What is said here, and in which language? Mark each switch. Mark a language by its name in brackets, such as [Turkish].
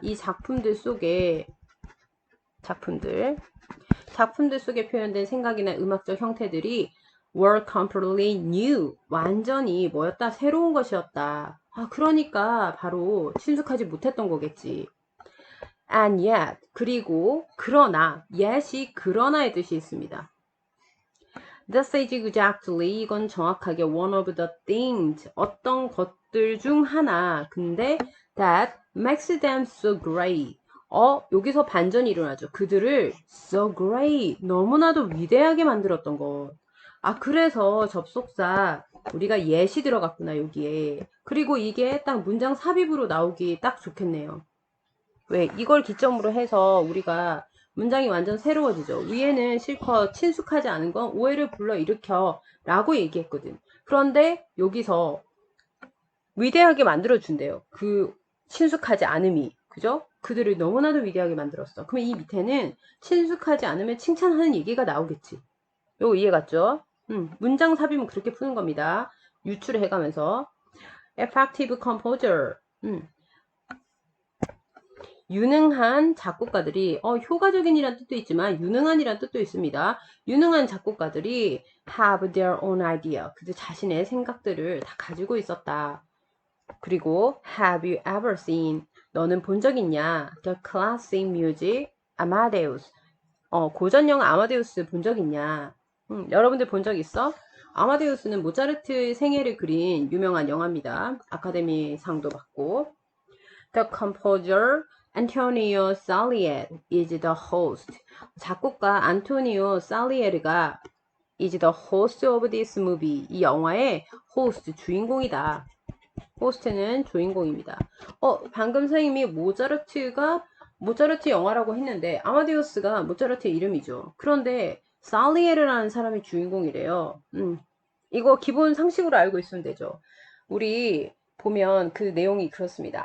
[Korean] 이 작품들 속에 작품들 속에 표현된 생각이나 음악적 형태들이 [English] were completely new, [Korean] 완전히 뭐였다? 새로운 것이었다. 그러니까 바로 친숙하지 못했던 거겠지. [English] And yet, [Korean] 그리고 그러나, yet이 그러나의 뜻이 있습니다. [English] This is exactly, [Korean] 이건 정확하게 [English] one of the things, [Korean] 어떤 것들 중 하나. 근데 [English] that makes them so great. [Korean] 여기서 반전이 일어나죠. 그들을 [English] so great, [Korean] 너무나도 위대하게 만들었던 것. 그래서 접속사 우리가 yes이 들어갔구나 여기에. 그리고 이게 딱 문장 삽입으로 나오기 딱 좋겠네요. 왜? 이걸 기점으로 해서 우리가 문장이 완전 새로워지죠. 위에는 실컷 친숙하지 않은 건 오해를 불러일으켜 라고 얘기했거든. 그런데 여기서 위대하게 만들어준대요. 그 친숙하지 않음이. 그죠? 그들을 너무나도 위대하게 만들었어. 그러면 이 밑에는 친숙하지 않으면 칭찬하는 얘기가 나오겠지. 요거 이해 갔죠? 문장 삽입은 그렇게 푸는 겁니다. 유추를 해가면서. [English] effective composer. [Korean] 유능한 작곡가들이 효과적인이란 뜻도 있지만 유능한이란 뜻도 있습니다. 유능한 작곡가들이 [English] have their own idea. [Korean] 그들 자신의 생각들을 다 가지고 있었다. 그리고 [English] have you ever seen? [Korean] 너는 본 적 있냐? [English] The classic music Amadeus. [Korean] 고전 영화 아마데우스 본 적 있냐? 여러분들 본 적 있어? 아마데우스는 모차르트 생애를 그린 유명한 영화입니다. 아카데미 상도 받고. [English] The composer Antonio Salieri is the host. 작곡가 안토니오 살리에르가 is the host of this movie. [Korean] 이 영화의 호스트, 주인공이다. 호스트는 주인공입니다. 방금 선생님이 모차르트 영화라고 했는데 아마데우스가 모차르트의 이름이죠. 그런데 살리에르라는 사람이 주인공이래요. 이거 기본 상식으로 알고 있으면 되죠. 우리 보면 그 내용이 그렇습니다.